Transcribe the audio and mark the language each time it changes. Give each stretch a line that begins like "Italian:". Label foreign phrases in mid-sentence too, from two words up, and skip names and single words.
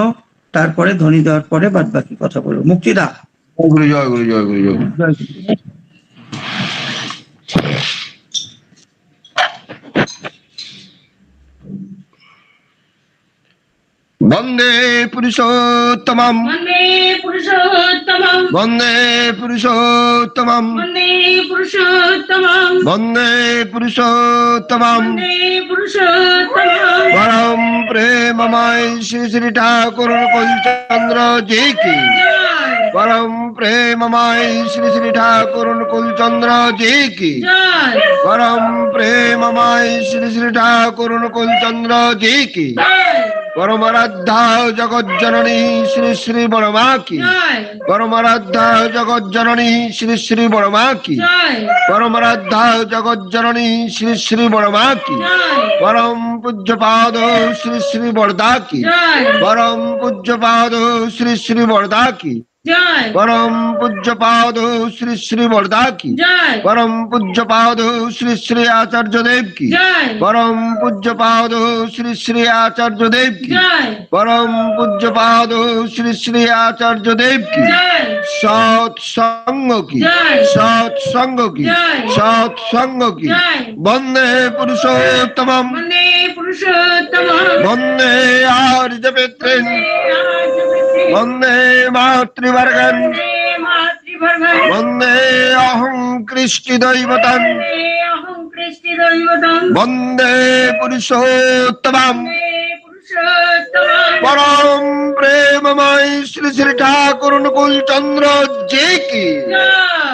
Bangla: তারপরে ধ্বনি দেওয়ার পরে বাদ বাকি কথা বলবো। মুক্তিদা। জয় গুরু, জয় গুরু, জয় গুরু, জয় গুরু। জয় গুরু।
Sanskrit: বন্দে পুরুষোত্তমম, वन्दे पुरुषोत्तमम् বন্দে পুরুষোত্তমম, वन्दे पुरुषोत्तमम् বন্দে পুরুষোত্তমম। वन्दे पुरुषोत्तमम्
Hindi: परम प्रेममय श्री श्री ठाकुर कुलचन्द्र जी की, जय परम प्रेममय श्री श्री ठाकुर कुलचन्द्र जी की, जय परम प्रेममय श्री श्री ठाकुर कुलचन्द्र जी की, जय परमाराध्या जगज्जननी श्री श्री बड़मा की, जय परमाराध्या जगज्जननी श्री श्री बड़मा की, जय परमाराध्या जगज्जननी श्री श्री बड़मा की, जय परम पूज्यपाद श्री श्री वरदा की, जय परम पूज्यपाद श्री श्री वरदा की, জয় परम पूज्य पाद श्री श्री वरदा की জয় परम पूज्य पाद श्री श्री आचार्य देव की জয় परम पूज्य पाद श्री श्री आचार्य देव की জয় परम पूज्य पाद श्री श्री आचार्य देव की জয় सत्संग की जय। सत्संग की जय। सत्संग की जय।
Sanskrit: वंदे पुरुषोत्तम वन्दे पुरुषोत्तमं वंदे आर्य पितृन् वंदे मातृवर्गन् वन्दे मातृभर्गं वंदे अहं कृष्टि दैवतम् वन्दे अहं कृष्टिदैवतं वंदे पुरुषोत्तमम् वन्दे पुरुषोत्तमं
Hindi: परम प्रेममय श्री श्री ठाकुर अनुकूल चंद्र जी की जय